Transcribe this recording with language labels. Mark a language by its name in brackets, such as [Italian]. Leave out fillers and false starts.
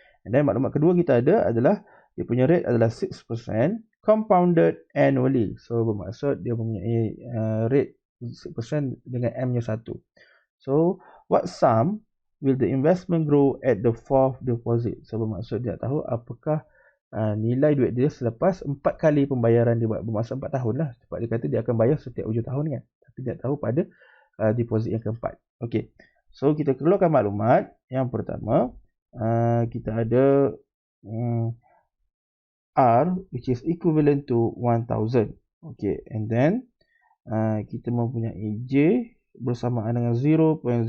[Malay] And then maklumat kedua kita ada adalah dia punya rate adalah 6% compounded annually. So bermaksud dia mempunyai rate 6% dengan M-nya 1. [English] So what sum will the investment grow at the fourth deposit? [Malay] So bermaksud dia tahu apakah nilai duit dia selepas 4 kali pembayaran dia buat. Bermaksud 4 tahun lah. Sebab dia kata dia akan bayar setiap hujung tahun kan. Tapi dia tahu pada deposit yang keempat. Okay, so kita keluarkan maklumat. Yang pertama, kita ada R which is equivalent to 1,000. Okay, and then kita mempunyai J bersamaan dengan 0.06.